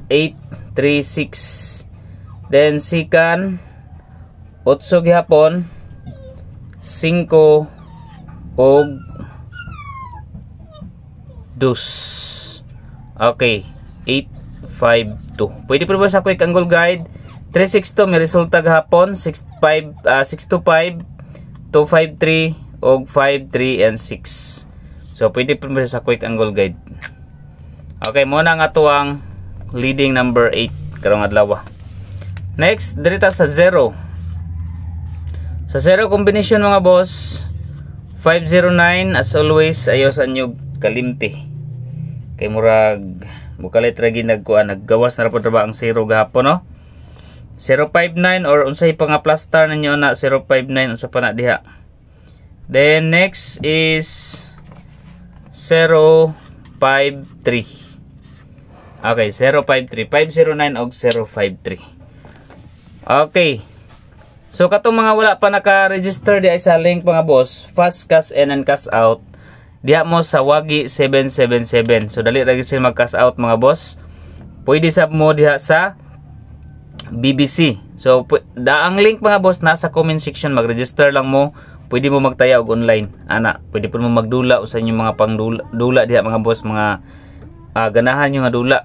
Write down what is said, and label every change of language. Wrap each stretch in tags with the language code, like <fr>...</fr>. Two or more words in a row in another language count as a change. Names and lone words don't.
<ceb>8, 3, 6. Then second 8 gihapon, 5 og 2. Okay, 8, 5, 2. Pwede po ba sa</ceb> <en>quick angle guide?</en> <ceb>362 may resulta gahapon. 625, 253 og 53 and 6. So pwede po ba sa</ceb> <en>quick angle guide?</en> <ceb>Okay, muna nga to ang</ceb> <en>leading number</en> <ceb>8 karong adlaw. Next, dirita sa 0. Sa 0 combination mga boss, 509</ceb> <en>as always</en> <ceb>ayaw sa inyo kalimti. Kay murag Mukalit ragi naggawas na rapod ba ang 0 gahapon no. 059 or unsay pa nga plaster ninyo na 059 unsa pa na diha.</ceb> <en>Then next is 053.</en> <ceb>Okay, 053, 509 og 053. Okay. So katong mga wala pa naka-register di ay sa link mga boss,</ceb> <en>fast cash in and cash out.</en> <ceb>Diha mo sa Wagi 777. So dali ra gyud sila mag-cash out mga boss. Pwede sab mo diha sa BBC. So ang link mga boss nasa</ceb> <en>comment section,</en> <ceb>mag-register lang mo. Pwede mo magtaya og online. Ana, pwede po mo magdula sa inyong mga pangdula diha mga boss, mga ganahan nyo nga dula.</ceb>